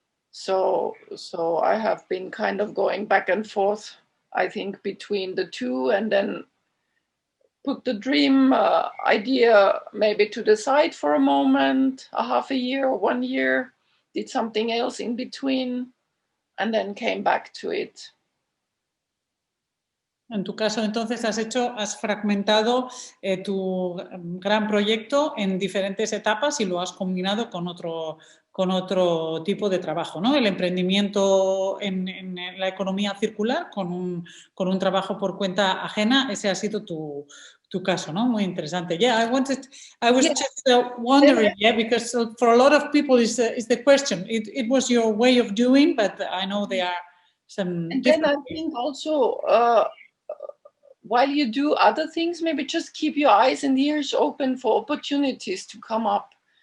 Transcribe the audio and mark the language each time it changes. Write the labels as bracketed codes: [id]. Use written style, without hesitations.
[en] So I have been kind of going back and forth, I think, between the two, and then put the dream idea maybe to the side for a moment, a half a year or 1 year, did something else in between, and then came back to it. [es] En tu caso, entonces, has fragmentado tu gran proyecto en diferentes etapas y lo has combinado con otro tipo de trabajo, ¿no? El emprendimiento en la economía circular con un trabajo por cuenta ajena, ese ha sido tu caso, ¿no? Muy interesante. [en] Yeah, I was just wondering, because for a lot of people is the question. It was your way of doing, but I know there are some and different then I think also while you do other things, maybe just keep your eyes and ears open for opportunities to come up.